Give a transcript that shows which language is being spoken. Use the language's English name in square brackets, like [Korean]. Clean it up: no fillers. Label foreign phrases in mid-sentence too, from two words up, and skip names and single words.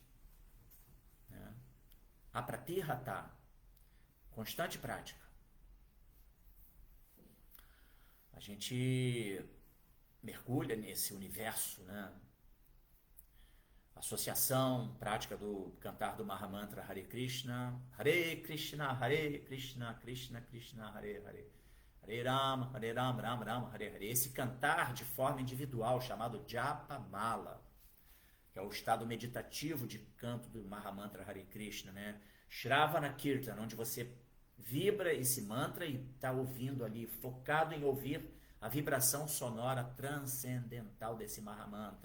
[Portuguese] Né? Apratirhata, constante prática. A gente mergulha nesse universo, né? Associação, prática do cantar do Mahamantra [Sanskrit] हरे कृष्ण, हरे कृष्ण, कृष्ण कृष्ण, हरे हरे, हरे राम, राम राम, हरे हरे. [Portuguese] Esse cantar de forma individual, chamado Japa Mala, que é o estado meditativo de canto do Mahamantra Hare Krishna, né? [Sanskrit] श्रवण कीर्तन, [Portuguese] onde você vibra esse mantra e está ouvindo ali, focado em ouvir a vibração sonora transcendental desse Mahamantra.